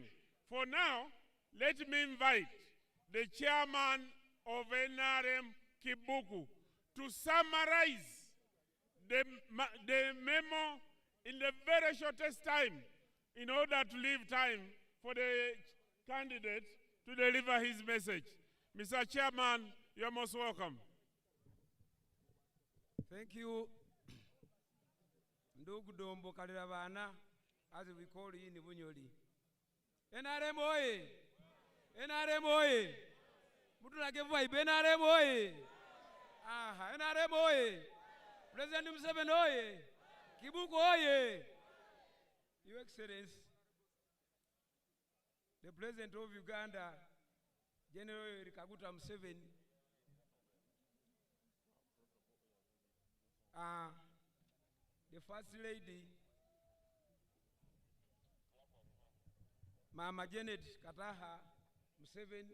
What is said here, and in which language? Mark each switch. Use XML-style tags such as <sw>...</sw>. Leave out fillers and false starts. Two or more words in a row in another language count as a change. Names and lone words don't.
<en>For now, let me invite the chairman of NRM Kibuku to summarize the memo in the very shortest time in order to leave time for the candidate to deliver his message. Mr. Chairman, you're most welcome. Thank you. Ndugu Dombo Kaliravana, as we call you in Bunyoli. NRM oye! NRM oye! Mutula Gevai, NRM oye! Aha, NRM oye! President Museveni oye! Kibuku oye! Your Excellency, the President of Uganda, General Kaguta Museveni, the First Lady, Mama Janet Kataha Museveni,</en>